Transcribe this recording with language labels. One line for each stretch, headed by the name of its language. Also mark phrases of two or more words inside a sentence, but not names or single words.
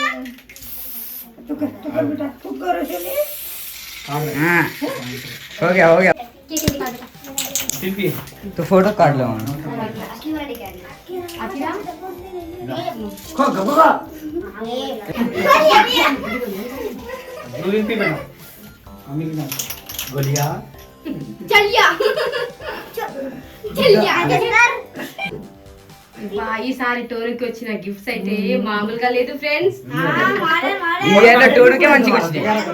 Hindi: हाँ हो गया तो फोटो काट लो. गोलिया
Telugu: ఈసారి టోనుకి వచ్చిన గిఫ్ట్స్ అయితే మామూలుగా లేదు ఫ్రెండ్స్. టోనుకే మంచిగా వచ్చినాయి.